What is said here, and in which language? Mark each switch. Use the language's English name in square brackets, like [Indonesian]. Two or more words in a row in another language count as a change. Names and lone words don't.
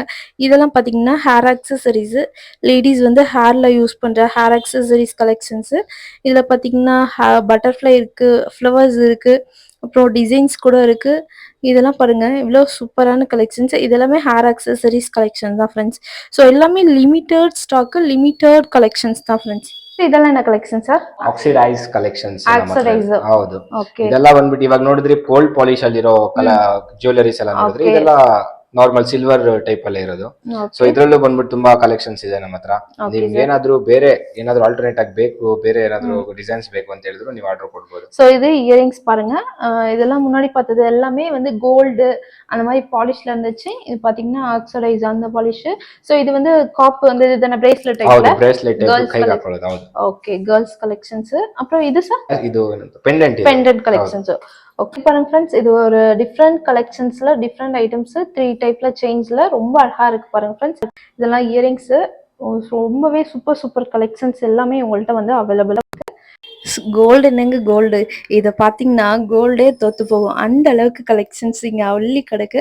[Tamil] இதெல்லாம் பார்த்தீங்கன்னா [English] hair accessories, [Tamil] லேடிஸ் வந்து ஹேரில் யூஸ் பண்ணுற [English] hair accessories collections. [Tamil] இதில் பார்த்தீங்கன்னா பட்டர்ஃப்ளை இருக்குது, ஃப்ளவர்ஸ் இருக்குது, அப்புறம் டிசைன்ஸ் கூட இருக்குது. இதெல்லாம் பாருங்க இவ்வளோ சூப்பரான கலெக்ஷன்ஸ். இதெல்லாமே [English] hair accessories collection [Tamil] தான் ஃப்ரெண்ட்ஸ். ஸோ எல்லாமே [English] limited stock, limited collections தான் ಫ್ರೆಂಡ್ಸ್. [Kannada] ಇದೆಲ್ಲ ಏನ ಕಲೆಕ್ಷನ್ ಸರ್? [English] oxidise collections [Kannada] ಆಕ್ಸಿಡೈಸ್. ಹೌದು. ಓಕೆ. ಇದೆಲ್ಲ ಬಂದ್ಬಿಟ್ಟು ಇವಾಗ ನೋಡಿದ್ರಿ [English] gold polish [Kannada] ಅಲ್ಲಿರೋ ಜ್ಯುವೆಲರೀಸ್ ಎಲ್ಲ ನೋಡಿದ್ರಿ, Okay. ಇದೆಲ್ಲ [English] normal silver type [Kannada] ಅಲ್ಲೇ ಇರೋದು. ಸೊ ಇದ್ರಲ್ಲೂ ಬಂದ್ಬಿಟ್ಟು ತುಂಬಾ ಕಲೆಕ್ಷನ್ಸ್ ಇದೆ ನಮ್ಮ ಹತ್ರ. Okay, ನಿಮ್ಗೆ ಏನಾದ್ರೂ ಬೇರೆ ಏನಾದ್ರೂ ಆಲ್ಟರ್ನೇಟ್ ಆಗಿ ಬೇಕು, ಬೇರೆ ಏನಾದ್ರೂ ಡಿಸೈನ್ಸ್ ಬೇಕು ಅಂತ ಹೇಳಿದ್ರು ನೀವು ಆರ್ಡರ್ ಕೊಡ್ಬೋದು. [Tamil] ஸோ இது இயரிங்ஸ் பாருங்க. இதெல்லாம் முன்னாடி பார்த்தது எல்லாமே வந்து கோல்டு அந்த மாதிரி பாலிஷ்ல இருந்துச்சு. இது பாத்தீங்கன்னா ஆக்சடைஸ் அந்த பாலிஷ். ஸோ இது வந்து காப்பு வந்து இதுதான பிரேஸ்லெட் [Kannada] ಹೌದು, [Tamil] டைப்ல. [English] bracelet type [Kannada] Girls ಕೈಗೆ collect- ಹಾಕೊಳ್ಳೋದು. ಹೌದು, [Tamil] ஓகே, [English] girls collections. [Tamil] அப்புறம் இது சார் [Kannada] ಇದು ಪೆಂಡೆಂಟ್. [English] pendant collections. [Tamil] ஓகே பாருங்க ஃப்ரெண்ட்ஸ், இது ஒரு [English] different collections different items [Tamil] 3 டைப்ல செயின்ஸ்ல ரொம்ப அழகா இருக்கு பாருங்க ஃப்ரெண்ட்ஸ். இதெல்லாம் இயரிங்ஸ் ரொம்பவே [English] super super collections [Tamil] எல்லாமே உங்கள்கிட்ட வந்து அவைலபிள். கோல்டு என்னங்க கோல்டு, இதை பார்த்தீங்கன்னா கோல்டே தோத்து போகும் அந்த அளவுக்கு கலெக்ஷன்ஸ் இங்கே அள்ளி கிடக்கு.